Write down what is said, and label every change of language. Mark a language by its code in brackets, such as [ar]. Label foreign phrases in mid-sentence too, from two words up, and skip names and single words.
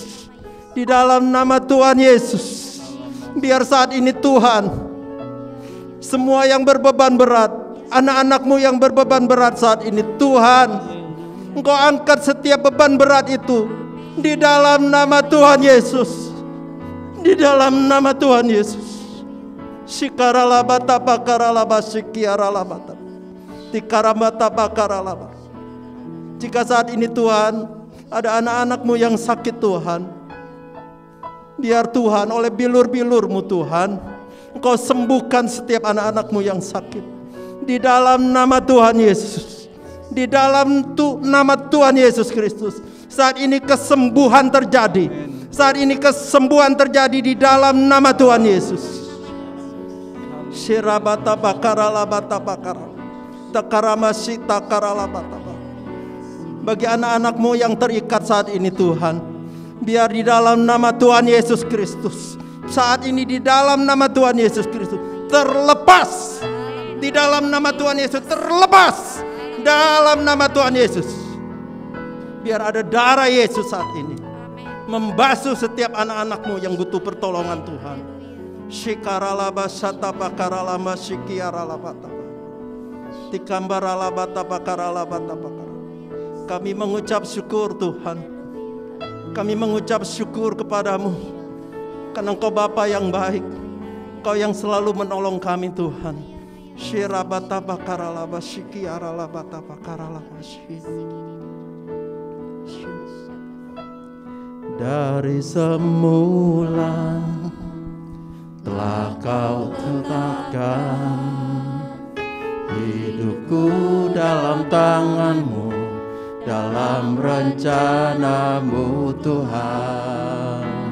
[id] Di dalam nama Tuhan Yesus. Biar saat ini Tuhan, semua yang berbeban berat, anak-anak-Mu yang berbeban berat saat ini Tuhan, Engkau angkat setiap beban berat itu di dalam nama Tuhan Yesus. Di dalam nama Tuhan Yesus. Shikaralabata pakaralaba shikiaralabata tikaramata pakaralaba. Jika saat ini Tuhan ada anak-anak-Mu yang sakit Tuhan, Biar Tuhan oleh bilur-bilur-Mu Tuhan, Engkau sembuhkan setiap anak-anak-Mu yang sakit. Di dalam nama Tuhan Yesus. Di dalam nama Tuhan Yesus Kristus. Saat ini kesembuhan terjadi. Saat ini kesembuhan terjadi di dalam nama Tuhan Yesus. Shirabata bakarala bata bakara. Takaramasi takarala bata. Bagi anak-anak-Mu yang terikat saat ini Tuhan, biar di dalam nama Tuhan Yesus Kristus, saat ini di dalam nama Tuhan Yesus Kristus terlepas. Di dalam nama Tuhan Yesus terlepas. Dalam nama Tuhan Yesus. Biar ada darah Yesus saat ini membasuh setiap anak-anak-Mu yang butuh pertolongan Tuhan. Shikaralaba satapa karalama shikiaralabata. Tikambaralabata bakaralabata bakara. Kami mengucap syukur Tuhan. Kami mengucap syukur kepadamu. Karena Engkau Bapa yang baik. Engkau yang selalu menolong kami Tuhan. Shirabata bakaralaba shikiaralabata bakaralaba Dari semula telah Kau tetapkan hidupku dalam tangan-Mu, dalam rencana-Mu Tuhan.